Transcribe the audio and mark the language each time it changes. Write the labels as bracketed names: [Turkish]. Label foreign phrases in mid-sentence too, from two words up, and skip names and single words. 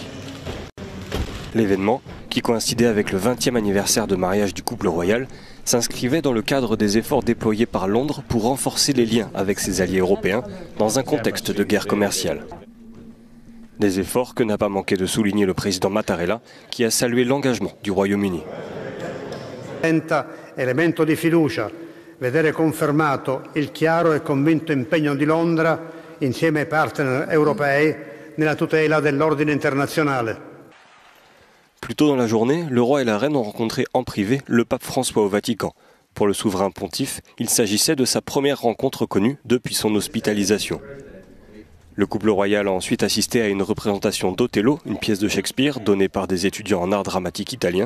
[French] L'événement, qui coïncidait avec le 20e anniversaire de mariage du couple royal, s'inscrivait dans le cadre des efforts déployés par Londres pour renforcer les liens avec ses alliés européens dans un contexte de guerre commerciale. Des efforts que n'a pas manqué de souligner le président Mattarella, qui a salué l'engagement du Royaume-Uni. [Italian] Elemento di fiducia vedere confermato il chiaro e convinto impegno di Londra insieme ai partner europei nella tutela dell'ordine internazionale. [French] Plus tôt dans la journée, le roi et la reine ont rencontré en privé le pape François au Vatican. Pour le souverain pontife, il s'agissait de sa première rencontre connue depuis son hospitalisation. Le couple royal a ensuite assisté à une représentation d'Othello, une pièce de Shakespeare donnée par des étudiants en art dramatique italien.